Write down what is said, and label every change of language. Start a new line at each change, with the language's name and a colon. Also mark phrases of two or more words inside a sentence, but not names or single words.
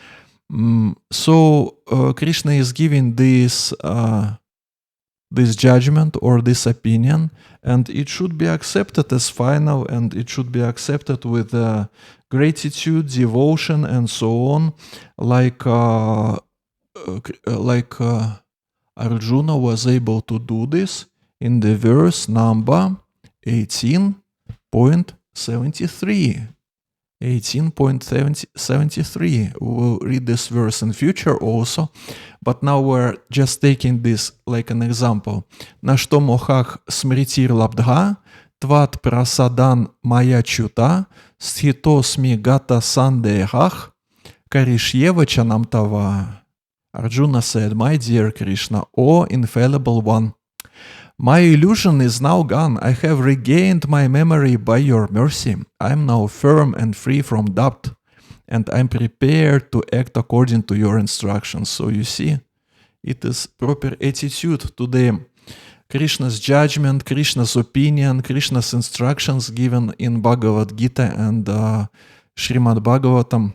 English: So Krishna is giving this judgment or this opinion, and it should be accepted as final, and it should be accepted with gratitude, devotion, and so on, like Arjuna was able to do this in the verse number 18.73. 18.73. We will read this verse in future also, but now we're just taking this like an example.
Sanskrit: नष्टो मोहः स्मृतिर्लब्धा त्वत्प्रसादान्मयाच्युत स्थितोऽस्मि गतसन्देहः करिष्ये वचनं तव.
English: Arjuna said, my dear Krishna, O infallible one, my illusion is now gone. I have regained my memory by your mercy. I am now firm and free from doubt, and I am prepared to act according to your instructions. So you see, it is proper attitude to the Krishna's judgment, Krishna's opinion, Krishna's instructions given in Bhagavad Gita and Srimad Bhagavatam.